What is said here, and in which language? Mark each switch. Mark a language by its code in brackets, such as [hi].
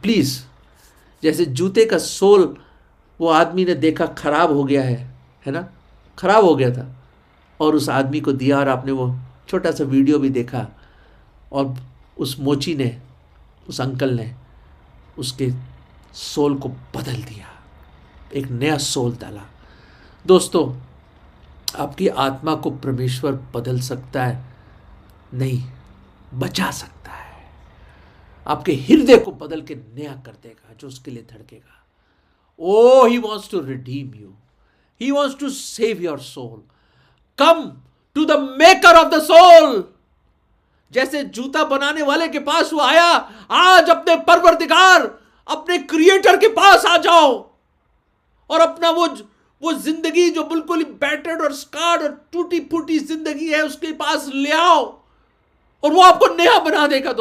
[hi] Please, जैसे जूते का सोल वो आदमी ने देखा खराब हो गया है ना, खराब हो गया था और उस आदमी को दिया, और आपने वो छोटा सा वीडियो भी देखा, और उस मोची ने, उस अंकल ने उसके सोल को बदल दिया, एक नया सोल डाला। दोस्तों आपकी आत्मा को परमेश्वर बदल सकता है? नहीं, बचा सकता है। आपके हृदय को बदल के नया कर देगा, जो उसके लिए धड़केगा। [en] Oh, he wants to redeem you. He wants to save your soul. Come to the maker of the soul. [hi] जैसे जूता बनाने वाले के पास वो आया, आज अपने परवरदिगार, अपने क्रिएटर के पास आ जाओ और अपना वो जिंदगी जो बिल्कुल ही बैटर्ड और स्कार्ड और टूटी फूटी जिंदगी है उसके पास ले आओ और वो आपको नया बना देगा।